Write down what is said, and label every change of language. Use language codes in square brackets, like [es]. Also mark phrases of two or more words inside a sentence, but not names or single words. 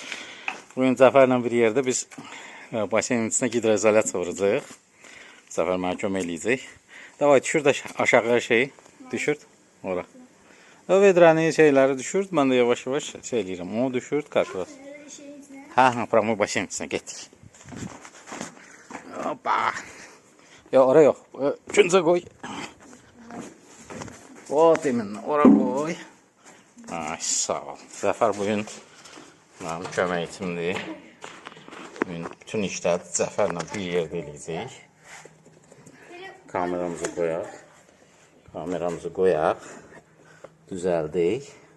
[az] Bugün Zəfərlə bir yerdə biz basenin içinə hidroizolyasiya vuracağıq. Zəfər mənə kömək eləyəcək. Davay düşür də aşağıya şey. Düşür. Ora. O vedrənin şeyləri düşür. Mən də yavaş-yavaş şey eləyirəm. O düşür karklas. Promo basenin içinə getdik. [tr] Hoppa. Ya oraya yok. Şunu koy. O demin oraya koy. [az] Ay sağ ol. Zəfər bugün mənim köməkçimdir. Bugün bütün işləri Zəfərlə bir yerdə eləyəcəyik. Kameramızı koyaq. Kameramızı koyaq. Düzəldik.